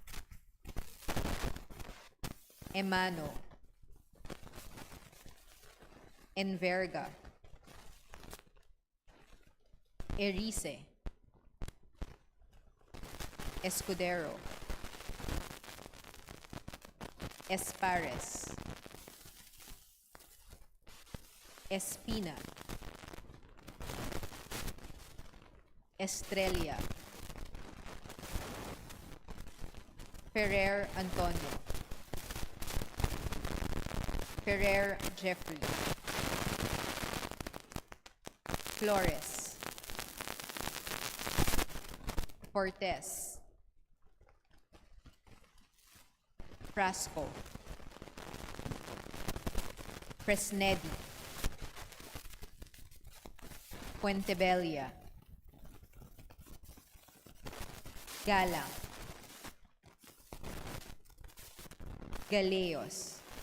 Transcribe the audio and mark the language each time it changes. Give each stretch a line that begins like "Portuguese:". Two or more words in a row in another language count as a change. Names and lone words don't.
Filipino: Emano, Enverga, Erice, Escudero, Espares, Espina, Estrella, Ferrer Antonio, Ferrer Jeffrey, Flores, Cortez, Frasco, Fresnedi, Fuentebella, Galang, Galeos,